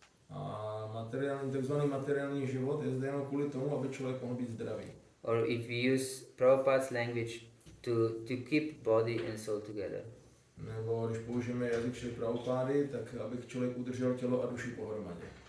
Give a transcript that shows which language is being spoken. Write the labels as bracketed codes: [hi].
[cs] A takzvaný materiální život je zde jenom kvůli tomu, aby člověk mohl být zdravý. [en] Or if we use Prabhupada's language, to keep body and soul together. [cs] Nebo když použijeme jazyk Prabhupády, tak aby člověk udržel tělo a duši pohromadě.